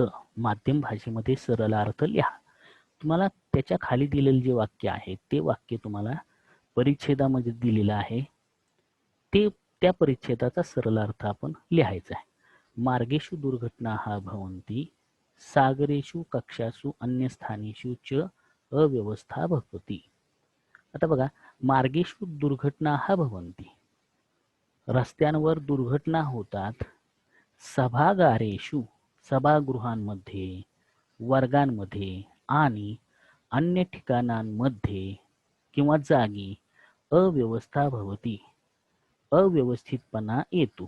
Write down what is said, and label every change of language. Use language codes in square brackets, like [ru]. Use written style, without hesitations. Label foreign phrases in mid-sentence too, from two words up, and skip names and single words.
[mr] माध्यम भाषेमध्ये सरलार्थ लिहा. तुम्हाला त्याच्या खाली दिलेले जे वाक्य आहे ते वाक्य तुम्हाला परिच्छेदामध्ये दिलेलं आहे, ते त्या परिच्छेदाचा सरलार्थ आपण लिहायचा आहे. [sa] मार्गेषु दुर्घटनाः भवन्ति, सागरेषु कक्षासु अन्यस्थानेषु च अव्यवस्था भवति. [mr] आता बघा, [sa] मार्गेषु दुर्घटनाः भवन्ति, [mr] रस्त्यांवर दुर्घटना होतात. सभागारेषु, सभागृहांमध्ये, वर्गांमध्ये आणि अन्य ठिकाणांमध्ये किंवा जागी [sa] अव्यवस्था भवती, [mr] अव्यवस्थितपणा येतो.